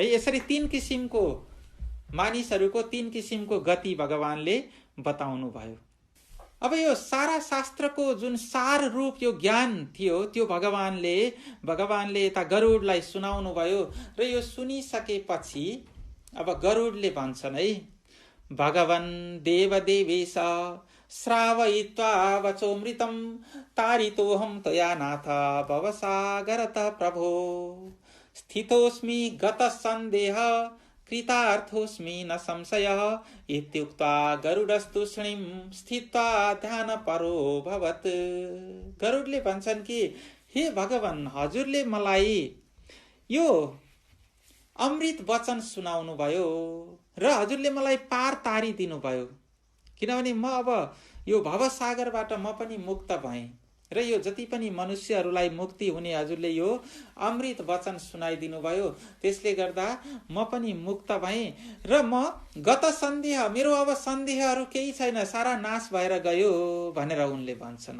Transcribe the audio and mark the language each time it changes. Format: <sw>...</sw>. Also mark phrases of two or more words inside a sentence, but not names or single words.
<ne>यसरी तीन किसिमको मानिसहरूको तीन किसिमको गति भगवानले बताउनु भयो। अब यो सारा शास्त्रको जुन सार रूप यो ज्ञान थियो त्यो भगवानले यता गरुडलाई सुनाउनु भयो। र यो सुनिसकेपछि अब गरुडले भन्छन् है,</ne> <sa>भगवन् देवदेवेश श्रावयित्वा वचोमृतं तारितोऽहं त्वया नाथ भवसागरतः प्रभो स्थितोऽस्मि गतः सन्देह कृतार्थोऽस्मि न संशयः इत्युक्त्वा गरुडस्तूष्णीं स्थित्वा ध्यानपरो भवत्।</sa> <ne>गरुडले भन्छन् कि हे भगवान, हजुरले मलाई यो अमृत वचन सुनाउनु भयो र हजुरले मलाई पार तारिदिनु भयो। किनभने म अब यो भवसागरबाट म पनि मुक्त भएँ र यो जति पनि मनुष्यहरूलाई मुक्ति हुने हजुरले यो अमृत वचन सुनाइदिनु भयो, त्यसले गर्दा म पनि मुक्त भएँ र म</ne> <sa>गत सन्देह,</sa> <ne>मेरो अब सन्देहहरू केही छैन, सारा नाश भएर गयो भनेर उनले भन्छन्।</ne>